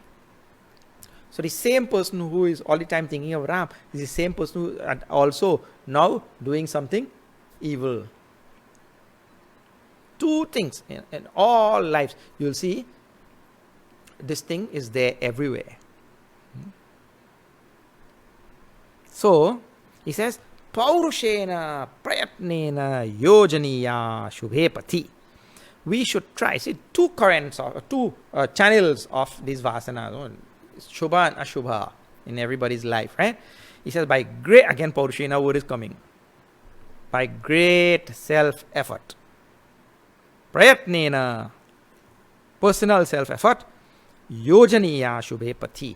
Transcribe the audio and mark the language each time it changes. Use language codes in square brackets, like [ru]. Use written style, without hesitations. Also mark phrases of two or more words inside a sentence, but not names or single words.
[en] So the same person who is all the time thinking of Ram is the same person who is also now doing something evil. Two things in all lives. You'll see this thing is there everywhere. So he says, [sa] पौरुषेण प्रयत्नेन योजनीया शुभेपथि. [en] We should try. See, two currents or two channels of these vasanas, Shubha and Ashubha in everybody's life, right? He says, by great, again Paurushena word is coming, by great self-effort. Prayatnena, personal self-effort, [sa] योजनीया शुभेपथि.